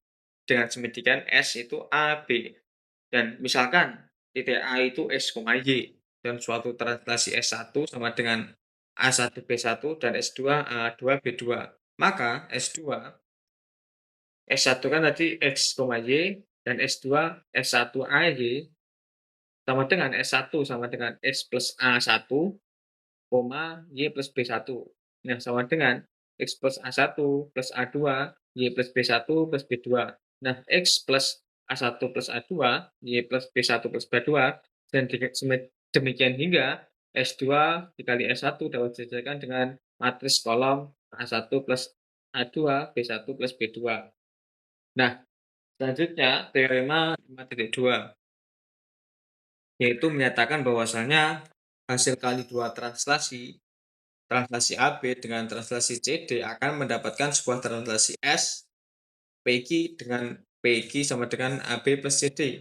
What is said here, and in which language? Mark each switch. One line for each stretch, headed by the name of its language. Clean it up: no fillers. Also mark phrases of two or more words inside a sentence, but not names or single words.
Indonesian: Dengan demikian S itu AB. Dan misalkan titik A itu S, Y, dan suatu translasi S1 sama dengan A1 B1 dan S2 A2 B2. Maka S2 S1 kan tadi X, Y, dan S2 S1 AY sama dengan S1 sama dengan X plus A1, Y plus B1. Nah, sama dengan X plus A1 plus A2, Y plus B1 plus B2. Nah, X plus A1 plus A2, Y plus B1 plus B2, dan demikian hingga S2 dikali S1 dapat disesuaikan dengan matriks kolom A1 plus A2, B1 plus B2. Nah, selanjutnya teorema 5.2, yaitu menyatakan bahwasanya hasil kali dua translasi, translasi AB dengan translasi CD akan mendapatkan sebuah translasi S, PQ dengan PQ sama dengan AB plus CD.